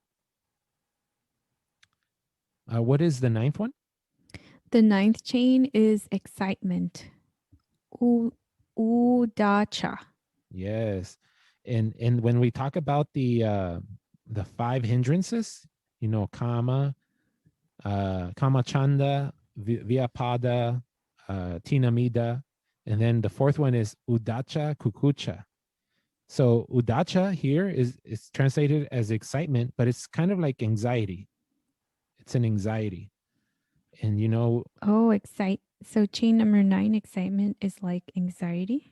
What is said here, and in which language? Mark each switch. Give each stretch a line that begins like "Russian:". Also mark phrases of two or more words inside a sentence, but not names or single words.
English: What is the ninth one? The ninth chain is excitement. Udacha. Yes. And when we talk about the five hindrances, you know,
Pali: kama, kama chanda, vyapada, tinamida,
English: and then the fourth one is
Pali: udacha kukucha.
English: So udacha here is translated as excitement, but it's kind of like anxiety. It's an anxiety. And you know, Oh, So chain number 9, excitement, is like anxiety.